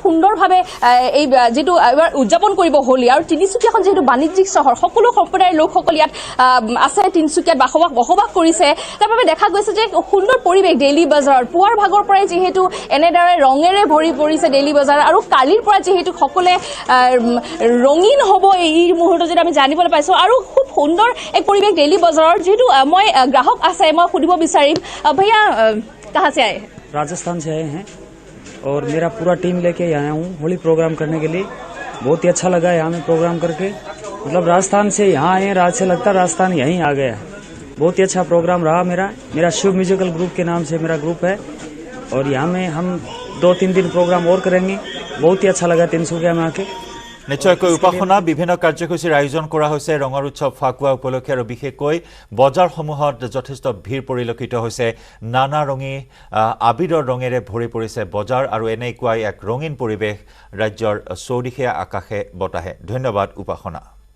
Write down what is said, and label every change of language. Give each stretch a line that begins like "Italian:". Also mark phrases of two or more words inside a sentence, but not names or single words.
Assamese: সুন্দৰভাৱে এই যিটো এবাৰ উদযাপন কৰিব হোলী আৰু তিনিচুকীয়াখন যিহেতু বাণিজ্যিক চহৰ সকলো সম্প্ৰদায়ৰ লোকসকল ইয়াত আছে তিনিচুকীয়াত বসবাস কৰিছে তাৰ বাবে দেখা গৈছে যে সুন্দৰ পৰিৱেশ ডেইলি বজাৰত পুৱাৰ ভাগৰ পৰাই যিহেতু এনেদৰে ৰঙেৰে ভৰি পৰিছে ডেইলি বজাৰ আৰু কালিৰ পৰা যিহেতু সকলোৱে ৰঙীন হ'ব এই মুহূৰ্তত যদি আমি জানিবলৈ পাইছোঁ আৰু খুব সুন্দৰ এক পৰিৱেশ ডেইলি বজাৰৰ যিহেতু মই গ্ৰাহক আছে
Hindi: मैं खुदिबो बिचारिम भैया कहाँ से आए हैं राजस्थान से आए हैं और मेरा पूरा टीम लेके आया हूँ होली प्रोग्राम करने के लिए बहुत ही अच्छा लगा यहाँ में प्रोग्राम करके मतलब राजस्थान से यहाँ आए रात से लगता राजस्थान यहीं आ गया बहुत ही अच्छा प्रोग्राम रहा मेरा शिव म्यूजिकल ग्रुप के नाम से मेरा ग्रुप है और यहाँ में हम 2-3 दिन प्रोग्राम और करेंगे बहुत ही अच्छा लगा तिनसुकिया में आके
Assamese: নিশ্চয়কৈ উপাসনা বিভিন্ন কাৰ্যসূচীৰ আয়োজন কৰা হৈছে ৰঙৰ উৎসৱ ফাকুৱা উপলক্ষে আৰু বিশেষকৈ বজাৰসমূহত যথেষ্ট ভিৰ পৰিলক্ষিত হৈছে নানা ৰঙী আবিৰৰ ৰঙেৰে ভৰি পৰিছে বজাৰ আৰু এনেকুৱাই এক ৰঙীন পৰিৱেশ ৰাজ্যৰ চৌদিশে আকাশে বতাহে ধন্যবাদ উপাসনা